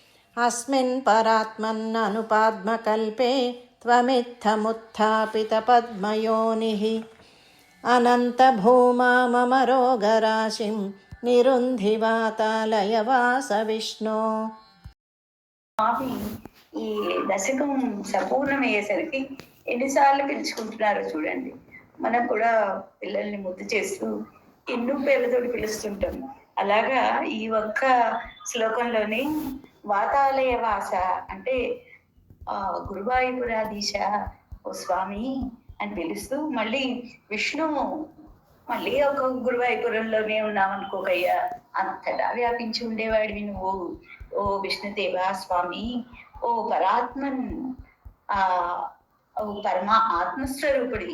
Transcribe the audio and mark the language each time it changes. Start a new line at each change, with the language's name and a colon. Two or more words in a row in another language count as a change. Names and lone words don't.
Sanskrit: अस्मिन् परात्मन्ननुपाद्मकल्पे त्वमित्थमुत्थापितपद्मयोनिः अनन्तभूमा मम रोगराशिं निरुन्धि वातालयवास विष्णो.
Telugu: స్వామి ఈ దశకం సంపూర్ణమయ్యేసరికి ఎన్నిసార్లు పిలుచుకుంటున్నారో చూడండి. మనం కూడా పిల్లల్ని ముద్దు చేస్తూ ఎన్నో పేర్లతో పిలుస్తుంటాం. అలాగా ఈ ఒక్క శ్లోకంలోనే
Sanskrit: వాతాలయ వాస
Telugu: అంటే గురువాయూపురాధీశ ఓ స్వామి అని పిలుస్తూ మళ్ళీ విష్ణు మళ్ళీ ఒక గురువాయూపురంలోనే ఉన్నామనుకోకయ్యా, అంతటా వ్యాపించి ఉండేవాడివి నువ్వు ఓ విష్ణుదేవా స్వామి, ఓ పరాత్మన్, ఓ పరమా ఆత్మస్వరూపుడివి.